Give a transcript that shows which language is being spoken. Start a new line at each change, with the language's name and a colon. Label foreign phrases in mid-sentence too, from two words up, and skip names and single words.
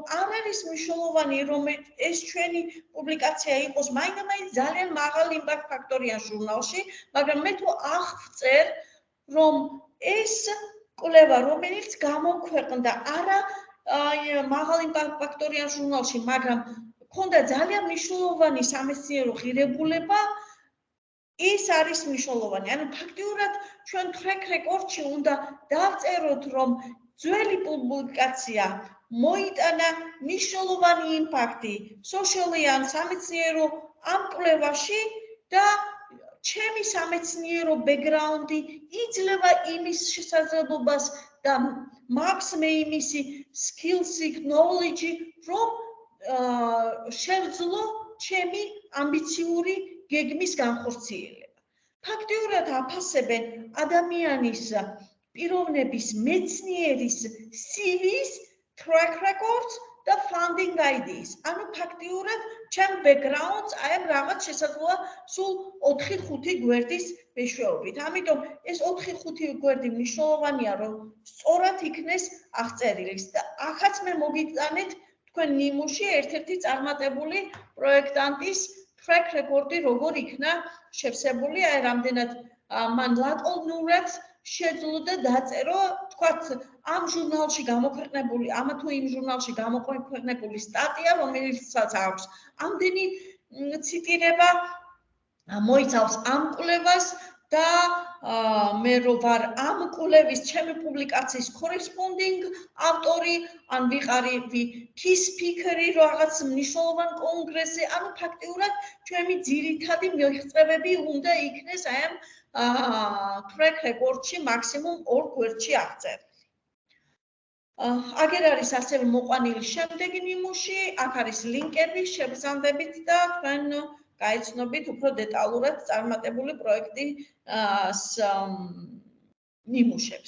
Georgian: არ არის მნიშვნელოვანი, რომ ეს ჩვენი პუბლიკაცია იყოს მაინც ძალიან მაღალ იმპაქტ ფაქტორიან ჟურნალში, მაგრამ მე თუ აღწერ, რომ ეს კვლევა, რომელიც გამოქვეყნდა არა მაღალ იმპაქტ ფაქტორიან ჟურნალში, მაგრამ ქონდა ძალიან მნიშვნელოვანი სამეცნიერო ღირებულება, ის არის მნიშვნელოვანი. ანუ ფაქტიურად ჩვენ
English: track record-ში
Georgian: უნდა დავწეროთ, რომ ძველი პუბლიკაცია მოიტანა მნიშვნელოვანი იმპაქტი სოციალური ან სამეცნიერო ამ კვლევაში და ჩემი სამეცნიერო ბექგრაუნდი იძლევა იმის შესაძლებლობას და მაქვს მე იმისი
English: skills-ი, knowledge-ი,
Georgian: რომ შევძლო ჩემი ამბიციური გეგმის განხორციელება. ფაქტიურად აფასებენ ადამიანის პიროვნების მეცნიერის CV-ს,
English: track records
Georgian: და
English: funding ideas.
Georgian: ანუ ფაქტიურად ჩემ background-ს აი ამ რაღაც შესაძლოა სულ 4-5 გვერდის მეშვეობით. ამიტომ ეს 4-5 გვერდი მნიშვნელოვანია, რომ სწორად იქნეს აღწერილი და ახაც მე მოგიტანეთ თქვენ ნიმუში ერთ-ერთი წარმატებული პროექტანტის track record-ი როგორ იქნა შევსებული, აი რამდენად მან ლაკონურად შეძლო და დაწერო, თქვათ, ამ ჟურნალში გამოქვეყნებული, ამა თუ იმ ჟურნალში გამოქვეყნებული სტატია, რომელსაც აქვს ამდენი ციტირება, მოიცავს ამ კვლევას და მე რო ვარ ამ კვლევის ჩემი პუბლიკაციის corresponding ავტორი, ან ვიყარი
English: key speaker-ი
Georgian: რაღაც მნიშვნელოვან კონგრესზე, ანუ ფაქტიურად ჩემი ძირითადი მიღწევები უნდა იქნეს აი ამ
English: track record-ში
Georgian: მაქსიმუმ 2 გვერდში აღწერილი. აგერ არის ასევე მოყვანილი შემდეგი ნიმუში, აქ არის ლინკები შეგზანდებით და თქვენ გაიცნობით უფრო დეტალურად წარმატებული პროექტის ნიმუშებს.